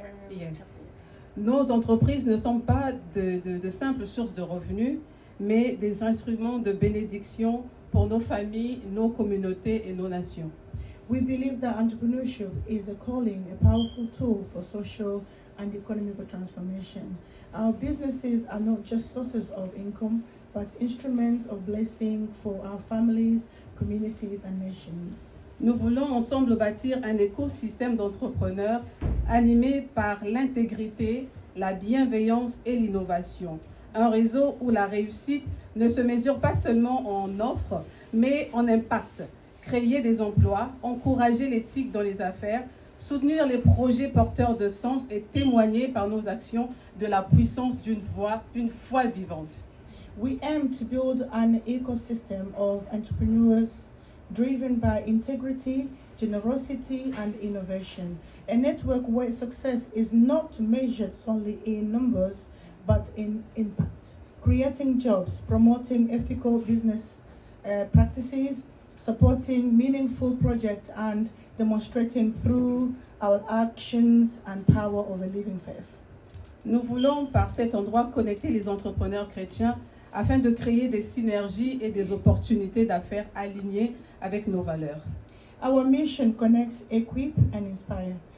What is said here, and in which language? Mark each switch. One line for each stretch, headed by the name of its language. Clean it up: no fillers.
French: Yes. Nos entreprises ne sont pas de simples sources de revenus, mais des instruments de bénédiction pour nos familles, nos communautés et nos nations.
English: We believe that entrepreneurship is a calling, a powerful tool for social and economic transformation. Our businesses are not just sources of income, but instruments of blessing for our families, communities, and nations.
French: Nous voulons ensemble bâtir un écosystème d'entrepreneurs animé par l'intégrité, la bienveillance et l'innovation. Un réseau où la réussite ne se mesure pas seulement en offre, mais en impact. Créer des emplois, encourager l'éthique dans les affaires, soutenir les projets porteurs de sens et témoigner par nos actions de la puissance d'une foi vivante.
English: We aim to build an ecosystem of entrepreneurs driven by integrity, generosity, and innovation. A network where success is not measured solely in numbers, but in impact. Creating jobs, promoting ethical business practices, supporting meaningful projects, and demonstrating through our actions and power of a living faith.
French: Nous voulons par cet endroit connecter les entrepreneurs chrétiens afin de créer des synergies et des opportunités d'affaires alignées avec nos valeurs.
English: Our mission: connect, equip, and inspire.